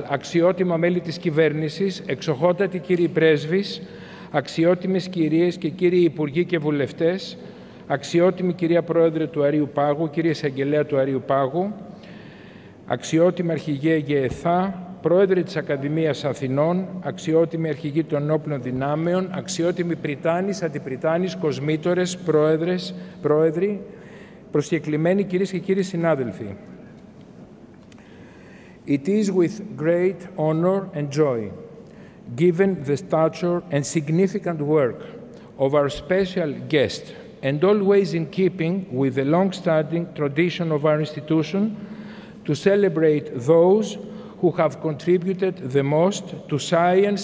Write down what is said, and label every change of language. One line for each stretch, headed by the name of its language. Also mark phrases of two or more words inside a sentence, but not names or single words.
Greek: αξιότιμα μέλη της κυβέρνησης, εξοχότατοι κύριοι πρέσβεις, αξιότιμες κυρίες και κύριοι υπουργοί και βουλευτές, αξιότιμη κυρία Πρόεδρε του Η.Π.Α, κύριε Εισαγγελέα του Η.Π.Α, αξιότιμη αρχηγέ ΓΕΘΑ, Πρόεδρε της Ακαδημίας Αθηνών, αξιότιμοι αρχηγοί των ενόπλων δυνάμεων, αξιότιμοι πριτάνης, αντιπριτάνης, κοσμήτορες, πρόεδροι, προσκεκλημένοι κυρίες και κύριοι συνάδελφοι.
English: It is with great honor and joy, given the stature and significant work of our special guest, and always in keeping with the long-standing tradition of our institution, to celebrate those who have contributed the most to science